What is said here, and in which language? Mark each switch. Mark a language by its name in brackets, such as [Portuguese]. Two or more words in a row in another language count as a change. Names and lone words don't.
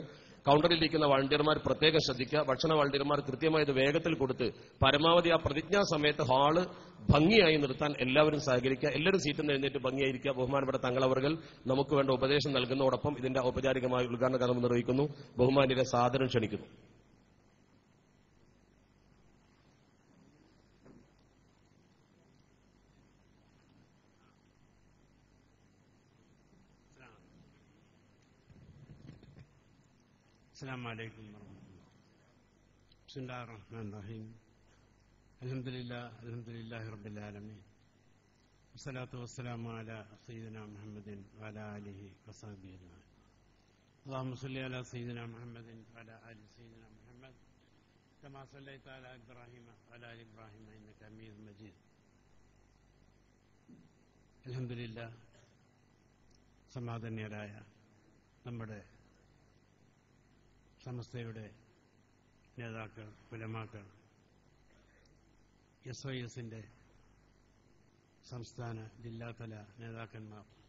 [Malayalam] കൗണ്ടറിലിരിക്കുന്ന വളണ്ടിയർമാർ പ്രത്യേകം ശ്രദ്ധിക്കുക. ഭക്ഷണ വളണ്ടിയർമാർ കൃത്യമായി ഇത് വേഗത്തിൽ കൊടുത്ത് പരമാവധി ആ പ്രതിജ്ഞാ സമയത്ത് ഹാള് ഭംഗിയായി നിർത്താൻ എല്ലാവരും സഹകരിക്കുക. എല്ലാവരും സീറ്റിൽ നിന്ന് എഴുന്നേറ്റ് ഭംഗിയായിരിക്കുക. ബഹുമാനപ്പെട്ട തങ്ങളവர்கள் നമുക്ക് വേണ്ട ഉപദേശം നൽകുന്നതോടൊപ്പം ഇതിന്റെ ഔപചാരികമായ ഉദ്ഘാടന കർമ്മം നിർവഹിക്കുന്നു. ബഹുമാന്യരെ സാദരം ക്ഷണിക്കുന്നു. [Arabic] السلام عليكم ورحمة الله. بسم الله الرحمن الرحيم. الحمد لله رب العالمين. والصلاة والسلام على سيدنا محمد وعلى آله وصحبه أجمعين. اللهم صل على سيدنا محمد وعلى آل سيدنا محمد كما صليت على إبراهيم وعلى آل إبراهيم إنك حميد مجيد. الحمد لله. [Malayalam] സമാധാന്യരായ നമ്മുടെ സമസ്തയുടെ നേതാക്കൾ, ഉലമാക്കൾ, SYSന്റെ സംസ്ഥാന ജില്ലാതല നേതാക്കന്മാർ,